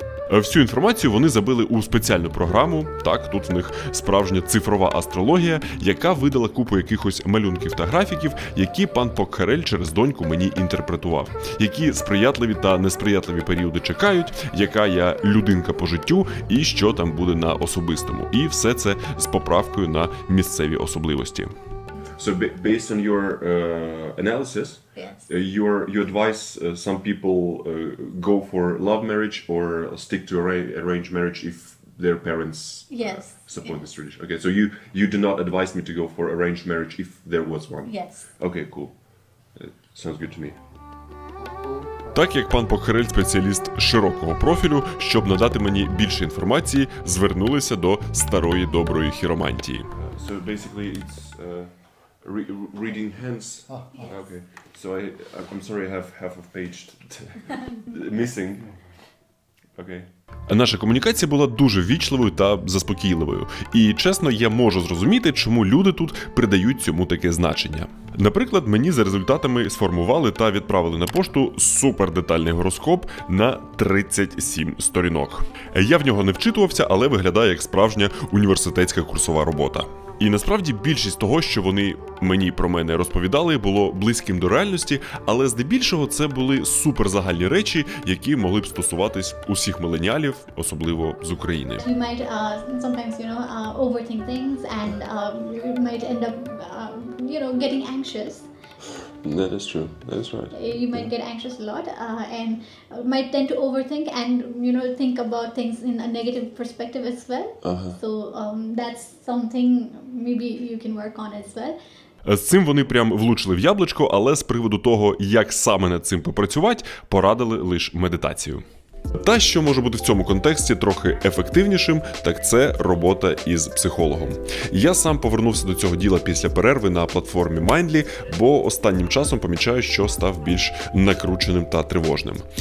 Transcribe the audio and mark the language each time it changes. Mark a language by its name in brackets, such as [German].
[Ukrainian] Всю інформацію вони забили у спеціальну програму, так, тут в них справжня цифрова астрологія, яка видала купу якихось малюнків та графіків, які пан Покхарель через доньку мені інтерпретував, які сприятливі та несприятливі періоди чекають, яка я людинка по життю і що там буде на особистому. І все це з поправкою на місцеві особливості. [English] So based on your analysis, Yes. you advise some people go for love marriage or stick to arranged marriage if their parents Yes. support Yes. this tradition. Okay, so you do not advise me to go for arranged marriage if there was one. Yes. Okay, cool. Sounds good to me. [Ukrainian] Так як пан Покхарель спеціаліст широкого профілю, щоб надати мені більше інформації, звернулися до старої доброї хіромантії. [English] So basically, it's reading hands. Okay. So I'm sorry, I have half of page missing. Okay. [Ukrainian] Наша комунікація була дуже ввічливою та заспокійливою. І, чесно, я можу зрозуміти, чому люди тут придають цьому таке значення. Наприклад, мені за результатами сформували та відправили на пошту супердетальний гороскоп на 37 сторінок. Я в нього не вчитувався, але виглядає як справжня університетська курсова робота. І насправді більшість того, що вони мені про мене розповідали, було близьким до реальності, але здебільшого це були суперзагальні речі, які могли б стосуватись усіх міленіалів, особливо з України. [English] You might sometimes, overthink things and you might end up, getting anxious. That is true. That is right. You might get anxious a lot and might tend to overthink and, think about things in a negative perspective as well. So that's something maybe you can work on as well. [Ukrainian] З цим вони прям влучили в яблучко, але з приводу того, як саме над цим попрацювати, порадили лише медитацію. Та, що може бути в цьому контексті трохи ефективнішим, так це робота із психологом. Я сам повернувся до цього діла після перерви на платформі Mindly, бо останнім часом помічаю, що став більш накрученим та тривожним.